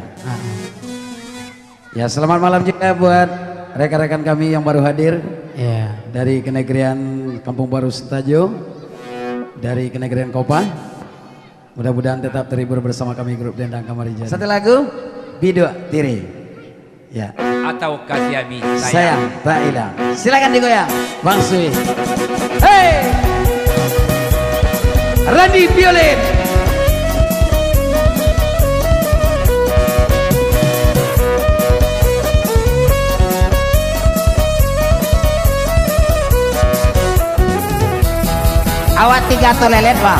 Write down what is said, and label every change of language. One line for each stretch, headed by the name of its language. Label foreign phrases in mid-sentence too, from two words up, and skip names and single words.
Indonesian: Ya, selamat malam juga buat rekan-rekan kami yang baru hadir dari Kenegrian Kampung Baru Sentajo, dari Kenegrian Kopa. Mudah-mudahan tetap terhibur bersama kami grup Dendang Kamarijan. Satu lagu Bidu Tiri ya, atau Kasih Abi Sayang Tak Hilang. Silakan digoyang Bang Sui. Hey, Randy Violin. Awak 3 toilet bang.